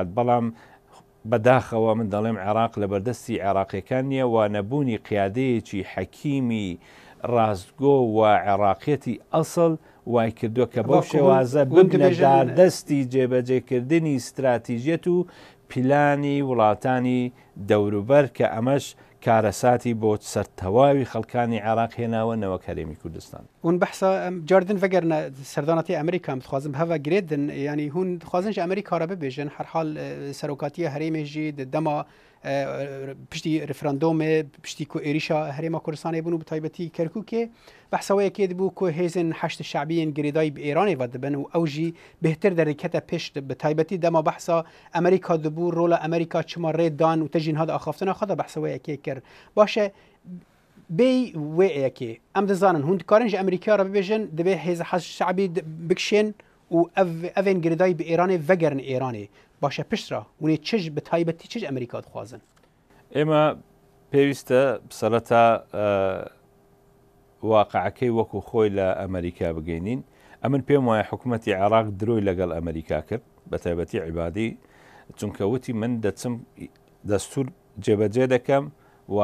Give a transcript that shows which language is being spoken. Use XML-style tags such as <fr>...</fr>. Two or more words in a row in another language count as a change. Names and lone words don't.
<ckb>بەڵام بەداخەوە من دەڵێم عێراق لە بەردەستی عێراقیەکان نییە و نەبوونی قیادەیەکی حەکیمی ڕاستگۆ و عێراقیەتی ئەسڵ وای کردووە کە بەو شێوازە ببنە دەستی جێبەجێکردنی استراتیژیەت و پیلانی وڵاتانی دەوروبەر کە ئەمەش کارەساتی بۆ سەرتەواوی خەڵکانی عێراق هێناوە نەوەک هەرێمی کوردستان</ckb> <ku>hûn behsa cardin vegerine serdanatê Amerîka em dixwazim heva girêdin yanî hûn dixwazin ji Amerîka re bibêjin herhal serokatiya herêmê jî di dema piştî referandumê piştî ku êrîşa herêma Kurdistanê bûn û bi taybetî Kerkûkê behsa wê yekê dibû ku hêzên heşt şebiyên girêdayî bi Îranê ve dibin û ew jî bêhtir derêkete pêş bi taybetî dema behsa Amerîka dibû rola Amerîka çima rê dan û te jî niha axaftina xwe de behsa wê yekê kir baş e bê wê yekê em dizanin hûn dikarin ji Amerîkaya re bibêjin divê hêz heşt şebî bikişên û evên girêdayî bi Îranê vegerin Îranê baş e piştra hûn ê çi bi taybetî çi Amerîka dixwazin</ku> <ckb>ئێمە پێویستە سەرەتا واقعەکەی وەکو خۆی لە ئەمریکا بگەینین ئەمن پێم وایە حکوومەتی عێراق درۆی لەگەڵ ئەمریکا کرد بە تایبەتی عیبادی چونکە وتی من دەچم دەستور جێبەجێ دەکەم و</ckb>